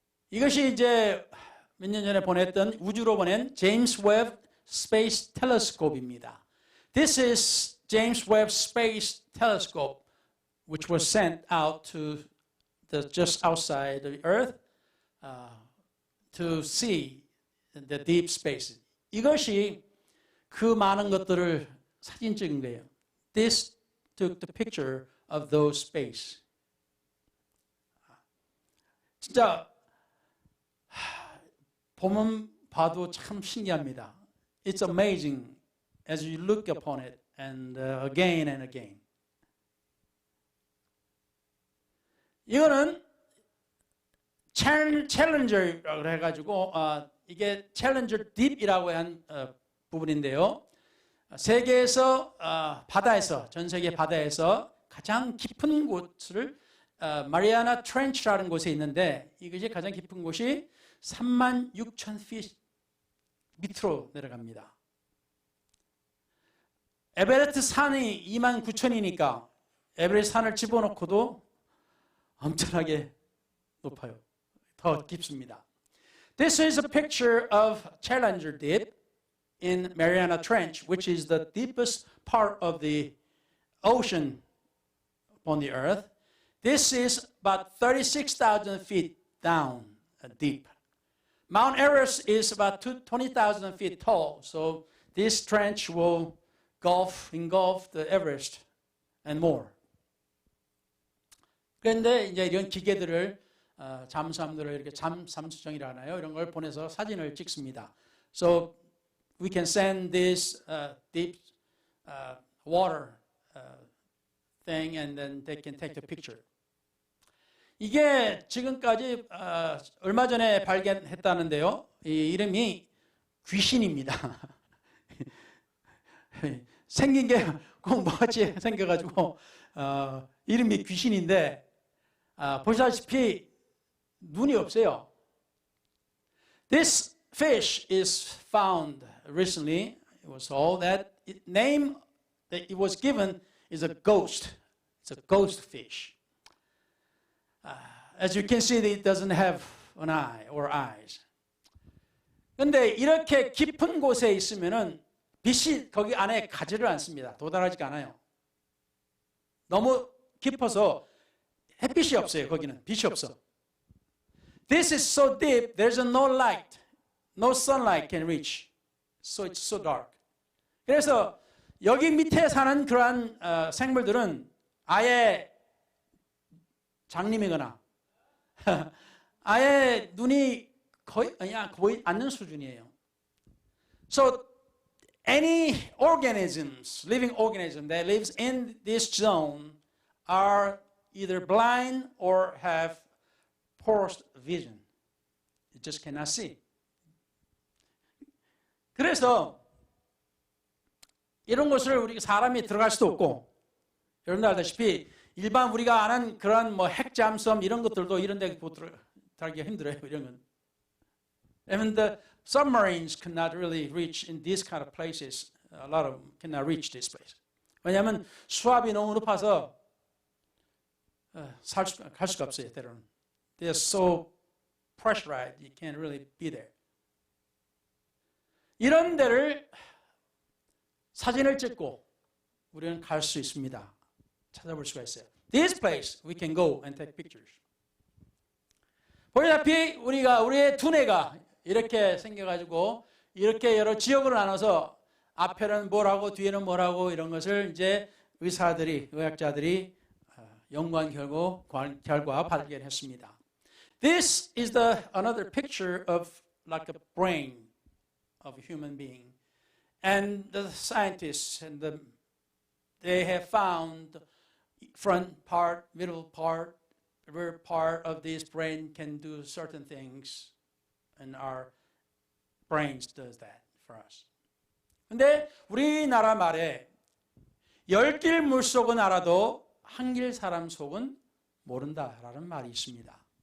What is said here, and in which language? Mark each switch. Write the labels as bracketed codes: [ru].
[ko] 이것이 이제 몇 년 전에 보냈던 우주로 보낸 제임스 웹 스페이스 텔레스코프입니다. [en] This is James Webb Space Telescope, which was sent out to just outside the Earth to see the deep space. [ko] 이것이 그 많은 것들을 사진 찍은 거예요. [en] This took the picture of those space. [ko] 진짜 보면 봐도 참 신기합니다. [en] It's amazing as you look upon it and again and again. [ko] 이거는 챌린저라고 해가지고 이게 챌린저 딥이라고 한 부분인데요. 세계에서 바다에서 전 세계 바다에서 가장 깊은 곳을 마리아나 트렌치라는 곳에 있는데 이것이 가장 깊은 곳이 36,000feet 밑으로 내려갑니다. 에베레스트 산이 29,000이니까 에베레스트 산을 집어넣고도 엄청나게 높아요. 더 깊습니다. [en] This is a picture of Challenger Deep in Mariana Trench, which is the deepest part of the ocean on the earth. This is about 36,000 feet down deep. Mount Everest is about 20,000 feet tall, so this trench will engulf the Everest and more. [ko] 그런데 이제 이런 기계들을 잠수함들을 이렇게 잠수정이라 하나요? 이런 걸 보내서 사진을 찍습니다. [en] So we can send this deep water thing and then they can take the picture. [ko] 이게 지금까지 얼마 전에 발견했다는데요. 이 이름이 귀신입니다. 생긴 게 꼭 뭐같이 생겨가지고 이름이 귀신인데 보시다시피 눈이 없어요. [en] This fish is found recently. It was all that name that it was given is a ghost. It's a ghost fish. As you can see, it doesn't have an eye or eyes. [ko] 근데 이렇게 깊은 곳에 있으면은 빛이 거기 안에 가지를 않습니다. 도달하지가 않아요. 너무 깊어서 햇빛이 없어요. 거기는 빛이 없어. [en] This is so deep, there's no light. No sunlight can reach. So it's so dark. [ko] 그래서 여기 밑에 사는 그러한 생물들은 아예 장님이거나 아예 눈이 거의 보이지 않는 수준이에요. [en] So any organisms, living organism that lives in this zone are either blind or have poor vision. You just cannot see. [ko] 그래서 이런 곳을 우리 사람이 들어갈 수도 없고, 여러분들 알다시피 일반 우리가 아는 그런 뭐 핵잠수함 이런 것들도 이런 데 들어가기 힘들어요. 이런 건. [en] And the submarines cannot really reach in these kind of places. A lot of them cannot reach this place. [ko] 왜냐하면 수압이 너무 높아서 갈 수가 없어요. 때로는. [en] They are so pressurized, you can't really be there. [ko] 이런 데를 사진을 찍고 우리는 갈 수 있습니다. 찾아볼 수가 있어요. [en] This place we can go and take pictures. [ko] 보시다시피 우리의 두뇌가 이렇게 생겨가지고 이렇게 여러 지역으로 나눠서 앞에는 뭐라고 뒤에는 뭐라고 이런 것을 이제 의학자들이 연구한 결과 발견했습니다. [en] This is another picture of like a brain of a human being. And the scientists they have found front part, middle part, rear part of this brain can do certain things, and our brains does that for us. [ko] 근데 우리나라 말에 10길 물속은 알아도 한 길 사람 속은 모른다라는 말이 있습니다.